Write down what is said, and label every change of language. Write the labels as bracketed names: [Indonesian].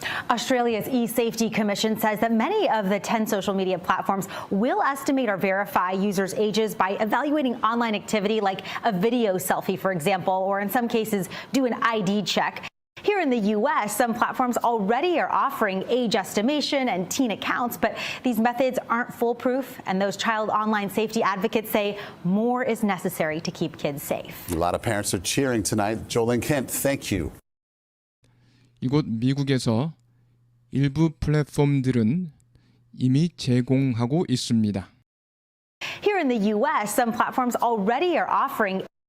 [English] Australia's e-safety commission says that many of the 10 social media platforms will estimate or verify users' ages by evaluating online activity like a video selfie, for example, or in some cases do an ID check. Here in the U.S., some platforms already are offering age estimation and teen accounts, but these methods aren't foolproof, and those child online safety advocates say more is necessary to keep kids safe. A lot of parents are cheering tonight. Jolene Kent, thank you. [Korean] 이곳 미국에서 일부 플랫폼들은 이미 제공하고 있습니다. [English] Here in the U.S., some platforms already are offering